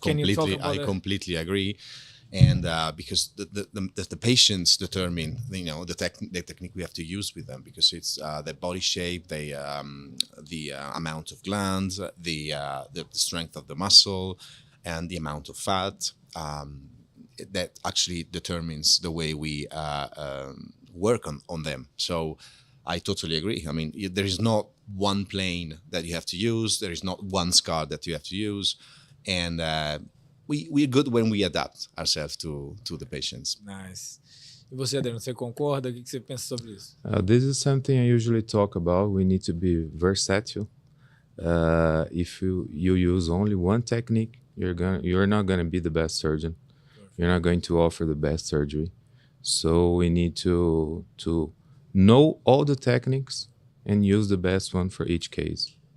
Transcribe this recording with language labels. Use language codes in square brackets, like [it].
[en] Can you talk about that? I completely agree. And because the patients determine, the technique we have to use with them, because it's their body shape, the amount of glands, the strength of the muscle, and the amount of fat that actually determines the way we work on them. So I totally agree. I mean, there is not one plane that you have to use. There is not one scar that you have to use, and we're good when we adapt ourselves to the patients. Nice. [pt] E você, Adriano, você concorda? O que você pensa sobre isso? [en] This is something I usually talk about. We need to be versatile. If you use only one technique, you're not going to be the best surgeon. Perfect. You're not going to offer the best surgery. So we need to know all the techniques and use the best one for each case.